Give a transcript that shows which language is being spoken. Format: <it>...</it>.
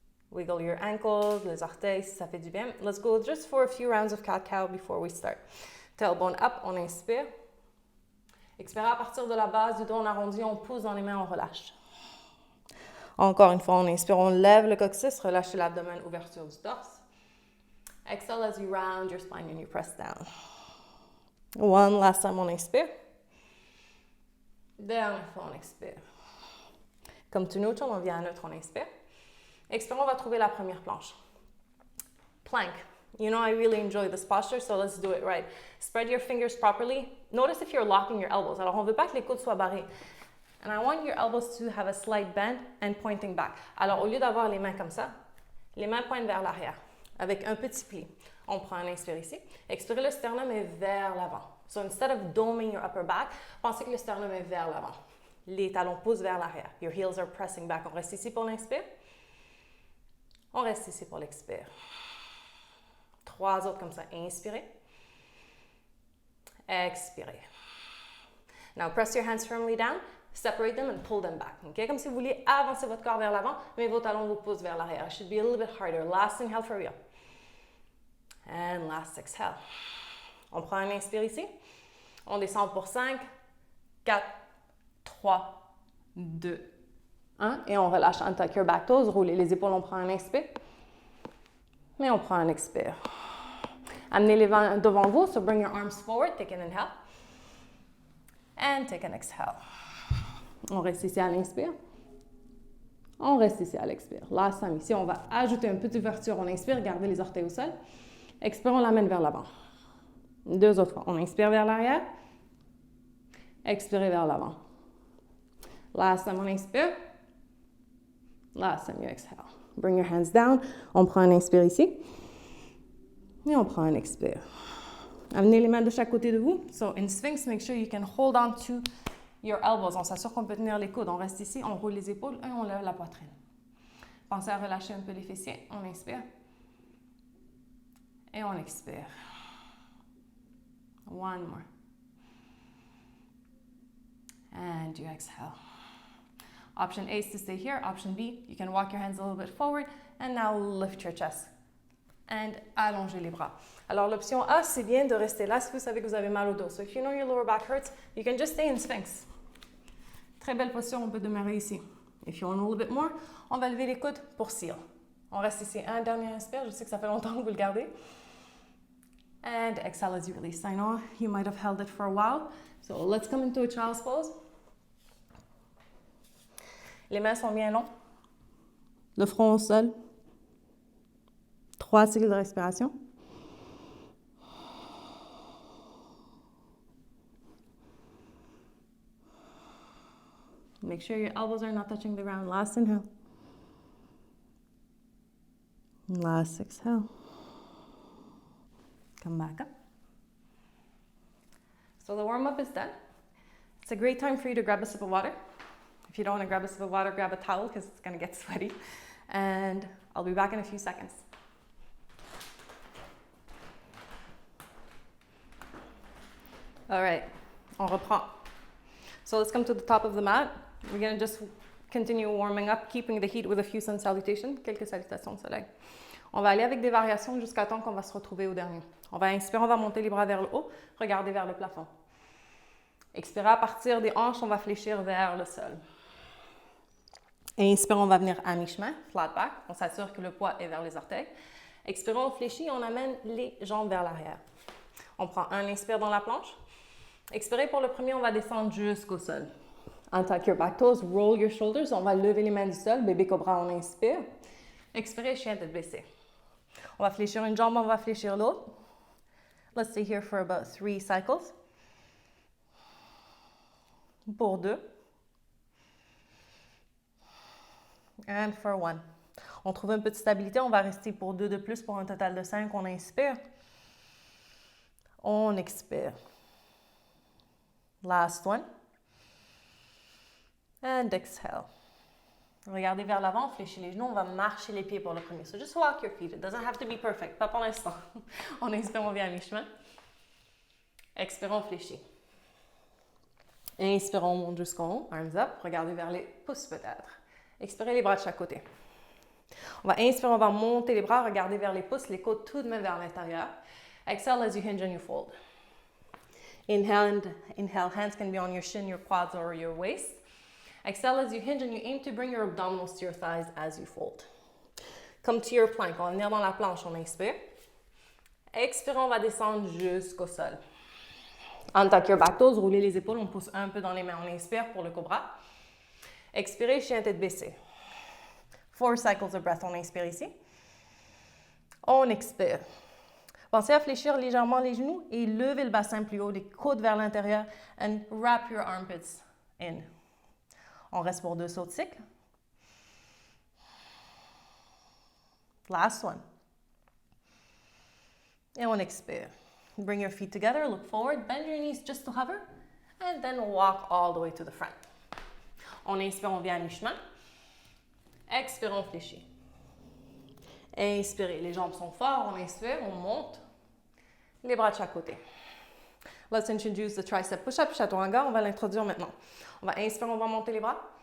<en>Wiggle your ankles,</en> <fr>les orteils, si ça fait du bien.</fr> <en>Let's go just for a few rounds of cat-cow before we start. Tailbone up,</en> <fr>on inspire. Expirez à partir de la base du dos, on arrondit, on pousse dans les mains, on relâche. Encore une fois, on inspire, on lève le coccyx, relâchez l'abdomen, ouverture du torse.</fr> <en>Exhale as you round your spine and you press down. One last time,</en> <fr>on inspire. Dernière fois, on expire.</fr> <en>Comme to neutral,</en> <fr>on vient à neutre, on inspire. Expire, on va trouver la première planche.</fr> <en>Plank. You know I really enjoy this posture, so let's do it right. Spread your fingers properly. Notice if you're locking your elbows.</en> <fr>Alors, on ne veut pas que les coudes soient barrés.</fr> <en>And I want your elbows to have a slight bend and pointing back.</en> <fr>Alors, au lieu d'avoir les mains comme ça, les mains pointent vers l'arrière avec un petit pli. On prend un inspire ici. Expirez, le sternum est vers l'avant.</fr> <en>So instead of doming your upper back,</en> <fr>pensez que le sternum est vers l'avant. Les talons poussent vers l'arrière.</fr> <en>Your heels are pressing back.</en> <fr>On reste ici pour l'inspire. On reste ici pour l'expire. 3 autres comme ça. Inspirez. Expirez.</fr> <en>Now press your hands firmly down. Separate them and pull them back. Okay?</en> <fr>Comme si vous vouliez avancer votre corps vers l'avant, mais vos talons vous poussent vers l'arrière.</fr> <en>It should be a little bit harder. Last inhale for real. And last exhale.</en> <fr>On prend un inspire ici. On descend pour 5, 4, 3, 2, 1. Et on relâche.</fr> <en>Untuck your back toes.</en> <fr>Roulez les épaules. On prend un inspire. Mais on prend un expire. Amenez les mains devant vous.</fr> <en>So bring your arms forward. Take an inhale. And take an exhale.</en> <fr>On reste ici à l'inspire. On reste ici à l'expire.</fr> <en>Last time,</en> <fr>ici, on va ajouter une petite ouverture. On inspire, gardez les orteils au sol. Expire, on l'amène vers l'avant. 2 autres fois. On inspire vers l'arrière. Expirez vers l'avant.</fr> <en>Last time,</en> <fr>on inspire.</fr> <en>Last time, you exhale. Bring your hands down.</en> <fr>On prend un inspire ici. Et on prend un expire. Amenez les mains de chaque côté de vous.</fr> <en>So, in Sphinx, make sure you can hold on to your elbows.</en> <fr>On s'assure qu'on peut tenir les coudes. On reste ici, on roule les épaules et on lève la poitrine. Pensez à relâcher un peu les fessiers. On inspire. Et on expire.</fr> <en>One more. And you exhale. Option A is to stay here. Option B, you can walk your hands a little bit forward. And now lift your chest. And</en> <fr>allongez les bras. Alors, l'option A, c'est bien de rester là si vous savez que vous avez mal au dos.</fr> <en>So, if you know your lower back hurts, you can just stay in Sphinx.</en> <fr>Très belle posture, on peut demeurer ici.</fr> <en>If you want a little bit more,</en> <fr>on va lever les coudes pour seal. On reste ici. Un dernier inspire. Je sais que ça fait longtemps que vous le gardez.</fr> <en>And exhale as you release. I know you might have held it for a while. So, let's come into a child's pose.</en> <fr>Les mains sont bien longs. Le front au sol. 3 cycles de respiration.</fr> <en>Make sure your elbows are not touching the ground. Last inhale. Last exhale. Come back up. So the warm-up is done. It's a great time for you to grab a sip of water. If you don't want to grab a sip of water, grab a towel because it's going to get sweaty. And I'll be back in a few seconds. All right,</en> <fr>on reprend.</fr> <en>So let's come to the top of the mat. We're going to just continue warming up, keeping the heat with a few sun salutations,</en> <fr>quelques salutations de soleil. On va aller avec des variations jusqu'à temps qu'on va se retrouver au dernier. On va inspirer, on va monter les bras vers le haut, regarder vers le plafond. Expirer, à partir des hanches, on va fléchir vers le sol. Inspire, on va venir à mi-chemin,</fr> <en>flat back.</en> <fr>On s'assure que le poids est vers les orteils. Expirons, on fléchit, on amène les jambes vers l'arrière. On prend un inspire dans la planche. Expirez pour le premier, on va descendre jusqu'au sol.</fr> <en>Untuck your back toes, roll your shoulders.</en> <fr>On va lever les mains du sol, bébé cobra, on inspire. Expirez, chien tête baissée. On va fléchir une jambe, on va fléchir l'autre.</fr> <en>Let's stay here for about 3 cycles.</en> <fr>Pour 2.</fr> <en>And for 1.</en> <fr>On trouve une petite stabilité, on va rester pour 2 de plus pour un total de 5. On inspire. On expire.</fr> <en>Last one. And exhale.</en> <fr>Regardez vers l'avant, fléchissez les genoux, on va marcher les pieds pour le premier.</fr> <en>So just walk your feet. It doesn't have to be perfect,</en> <fr>pas pour l'instant. On inspire, on vient à mi-chemin. Expirons, fléchis. Inspirons, on monte jusqu'en haut,</fr> <en>arms up.</en> <fr>Regardez vers les pouces peut-être. Expirez les bras de chaque côté. On va inspirer, on va monter les bras, regarder vers les pouces, les côtes tout de même vers l'intérieur.</fr> <en>Exhale as you hinge and you fold. Inhale, hands can be on your shin, your quads, or your waist. Exhale as you hinge and you aim to bring your abdominals to your thighs as you fold. Come to your plank.</en> <fr>On va venir dans la planche, on inspire. Expire, on va descendre jusqu'au sol.</fr> <en>Untuck your back toes,</en> <fr>roulez les épaules, on pousse un peu dans les mains. On inspire pour le cobra. Expirez, chien tête baissée.</fr> <en>4 cycles of breath.</en> <fr>On inspire ici. On expire. Pensez à fléchir légèrement les genoux et levez le bassin plus haut, les coudes vers l'intérieur.</fr> <en>And wrap your armpits in.</en> <fr>On reste pour 2 sauts de cycle.</fr> <en>Last one.</en> <fr>Et on expire.</fr> <en>Bring your feet together, look forward, bend your knees just to hover, and then walk all the way to the front.</en> <fr>On inspire, on vient à mi-chemin. Expire, on fléchit. Inspirez, les jambes sont fortes, on inspire, on monte. Les bras de chaque côté.</fr> <en>Let's introduce the tricep push-up,</en> <fr>chaturanga. On va l'introduire maintenant. On va inspirer, on va monter les bras.</fr>